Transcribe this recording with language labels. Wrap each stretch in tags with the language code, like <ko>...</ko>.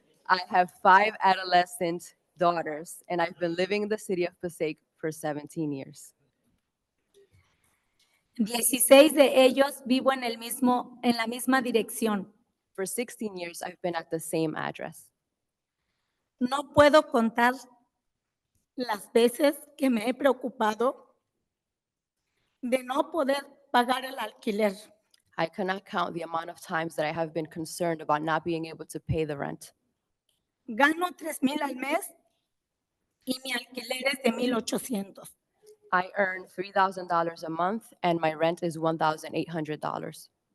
<en>I have 5 adolescent daughters, and I've been living in the city of Passaic for 17 years.</en> <es>16 de ellos vivo en la misma dirección.</es> <en>For 16 years, I've been at the same address.</en> <es>No puedo contar las veces que me he preocupado de no poder pagar el alquiler.</es> <en>I cannot count the amount of times that I have been concerned about not being able to pay the rent.</en> <es>Gano $3,000 al mes y mi alquiler es de $1,800.</es> <en>I earn $3,000 a month, and my rent is $1,800.</en>